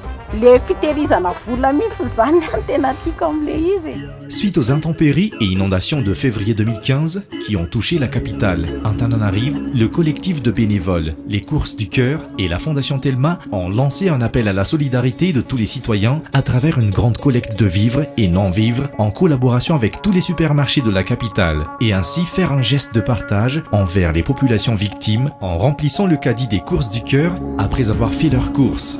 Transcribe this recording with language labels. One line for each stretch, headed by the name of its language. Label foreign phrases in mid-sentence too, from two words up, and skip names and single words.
Malagasy: Le fitehirizana vola mihitsy zany no tena tiako amin'le izy.
French: Suite aux intempéries et inondations de février 2015 qui ont touché la capitale, Antananarivo, le collectif de bénévoles, les Courses du Cœur et la Fondation Telma ont lancé un appel à la solidarité de tous les citoyens à travers une grande collecte de vivres et non-vivres en collaboration avec tous les supermarchés de la capitale et ainsi faire un geste de partage envers les populations victimes en remplissant le caddie des Courses du Cœur après avoir fait leurs courses.